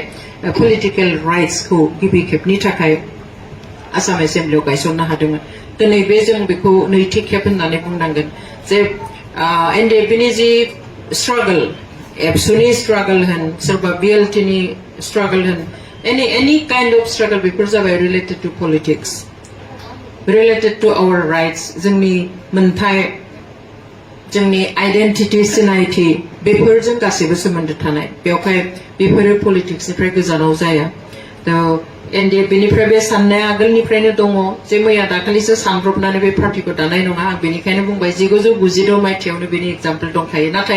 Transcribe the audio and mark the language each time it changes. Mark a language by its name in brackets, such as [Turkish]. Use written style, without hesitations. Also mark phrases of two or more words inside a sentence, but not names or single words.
[English] political rights [Bodo] गिबि खेबनि थाखाय आसाम एसेम्ब्लियाव गायसननो हादोंमोन दिनै बे जों बेखौ नैथि खेब होननानै बुंनांगोन जे एनडिएफबिनि जि स्ट्रागल एबसुनि स्ट्रागल होन सोरबा बिएलटिनि स्ट्रागल होन [English] any kind of struggle [Bodo] बेफोर जाबाय [English] related to politics related to our rights [Bodo] जोंनि मोनथाय जोंनि आइडेन्टिटि सिनायथि बेफोरजों गासैबो सोमोन्दो थानाय बेवहाय बेफोरो पलिटिक्सनिफ्राय गोजानाव जाया थ' एनडिएफबिनिफ्राय बे साननाया आगोलनिफ्रायनो दङ जे मैया दाखालिसो सानब्रबनानै बे पार्टिखौ दानाय नङा आं बेनिखायनो बुंबाय 1992 मायथाइयावनो बेनि एग्जाम्पल दंखायो नाथाय